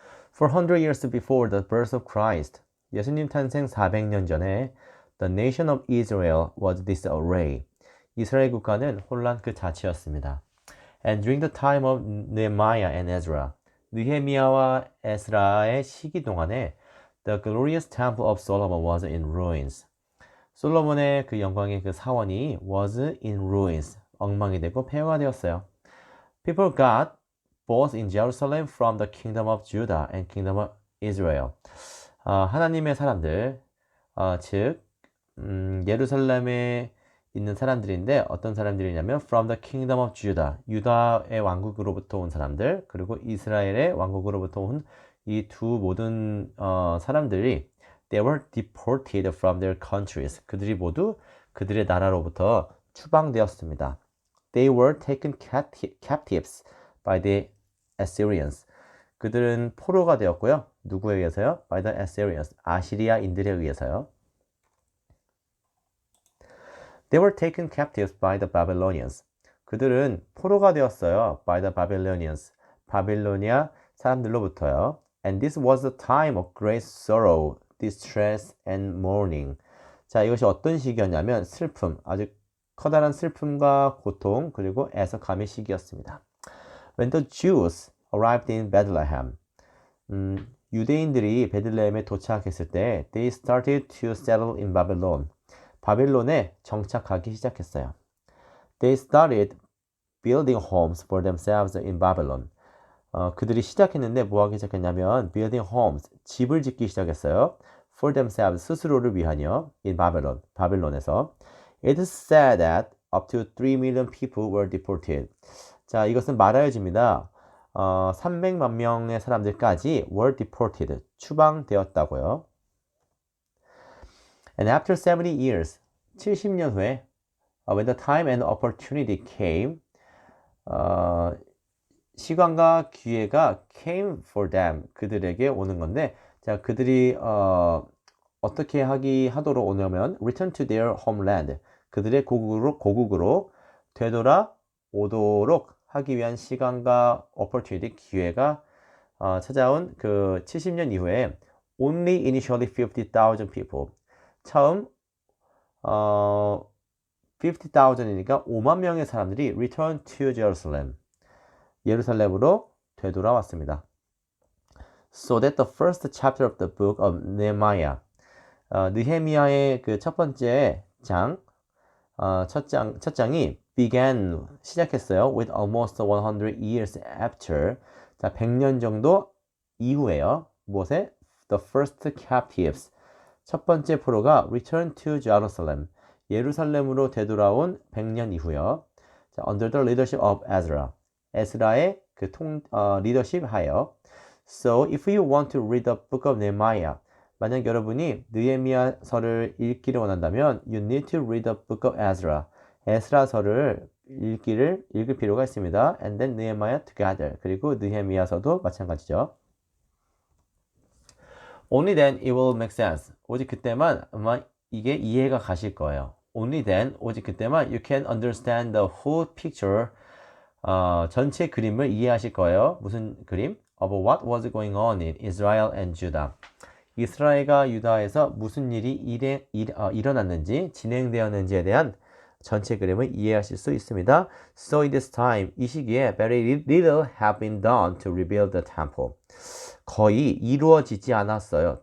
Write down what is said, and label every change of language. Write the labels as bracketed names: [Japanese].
[English] 400 years before the birth of Christ, [Korean] 예수님 탄생 400년 전에 [English] the nation of Israel was disarray. [Korean] 이스라엘 국가는 혼란 그 자체였습니다. [English] And during the time of Nehemiah and Ezra, [Korean] 느헤미야와 에스라의 시기 동안에 [English] the glorious temple of Solomon was in ruins. [Korean] 솔로몬의 그 영광의 그 사원이 [English] was in ruins, [Korean] 엉망이 되고 폐허가 되었어요. [English] People got both in Jerusalem from the kingdom of Judah and kingdom of Israel. [Korean] 하나님의 사람들, 즉 예루살렘에 있는 사람들인데 어떤 사람들이냐면 [English] from the kingdom of Judah, [Korean] 유다의 왕국으로부터 온 사람들, 그리고 이스라엘의 왕국으로부터 온 이 두 모든 사람들이 [English] they were deported from their countries. [Korean] 그들이 모두 그들의 나라로부터 추방되었습니다. [English] They were taken captives by the Assyrians. [Korean] 그들은 포로가 되었고요. 누구에 의해서요? [English] By the Assyrians. [Korean] 아시리아인들에 의해서요. [English] They were taken captives by the Babylonians. [Korean] 그들은 포로가 되었어요. [English] By the Babylonians. [Korean] 바빌로니아 사람들로부터요. [English] And this was a time of great sorrow, distress, and mourning. [Korean] 자, 이것이 어떤 시기였냐면 슬픔, 아주 커다란 슬픔과 고통, 그리고 애석함의 시기였습니다. [English] When the Jews arrived in Bethlehem, [Korean] 유대인들이 베들레헴에 도착했을 때 [English] they started to settle in Babylon. [Korean] 바빌론에 정착하기 시작했어요. [English] They started building homes for themselves in Babylon. [Korean] 그들이 시작했는데 뭐 하기 시작했냐면 [English] building homes, [Korean] 집을 짓기 시작했어요. [English] For themselves, [Korean] 스스로를 위하여 [English] in Babylon, [Korean] 바빌론에서. [English] It is said that up to 3 million people were deported. [Korean] 자, 이것은 말하여집니다. 300만 명의 사람들까지 [English] were deported, [Korean] 추방되었다고요. [English] And after 70 years, [Korean] 70년 후에 [English] when the time and opportunity came, [Korean] 시간과 기회가 [English] came for them, [Korean] 그들에게 오는 건데, 자, 그들이 어떻게 하도록 오냐면 [English] return to their homeland, [Korean] 그들의 고국으로 되돌아오도록 하기 위한 시간과 opportunity, 기회가 찾아온 그 70년 이후에 [English] only initially 50,000 people, [Korean] 처음 50,000이니까 5만 명의 사람들이 [English] return to Jerusalem, [Korean] 예루살렘으로 되돌아왔습니다. [English] So that the first chapter of the book of Nehemiah, [Korean] 느헤미야의 그 첫 번째 장, 첫 장이 [English] began, [Korean] 시작했어요. [English] With almost 100 years after, [Korean] 자, 100년 정도 이후에요. 무엇에? [English] The first captives, [Korean] 첫 번째 포로가 [English] return to Jerusalem, [Korean] 예루살렘으로 되돌아온 100년 이후요. [English] 자, under the leadership of Ezra, [Korean] 에스라의 그 리더십 하여. [English] So if you want to read the book of Nehemiah, [Korean] 만약 여러분이 느헤미야서를 읽기를 원한다면 [English] you need to read the book of Ezra, [Korean] 에스라서를 읽을 필요가 있습니다. [English] And then Nehemiah together, [Korean] 그리고 느헤미야서도 마찬가지죠. [English] Only then it will make sense. [Korean] 오직 그때만 아마 이게 이해가 가실 거예요. [English] Only then, [Korean] 오직 그때만 [English] you can understand the whole picture, [Korean] 전체 그림을 이해하실 거예요. 무슨 그림? [English] Of what was going on in Israel and Judah. [Korean] 이스라엘과 유다에서 무슨 일이 일어났는지, 진행되었는지에 대한 전체 그림을 이해하실 수 있습니다. [English] So in this time, [Korean] 이 시기에 [English] very little have been done to rebuild the temple. [Korean] 거의 이루어지지 않았어요.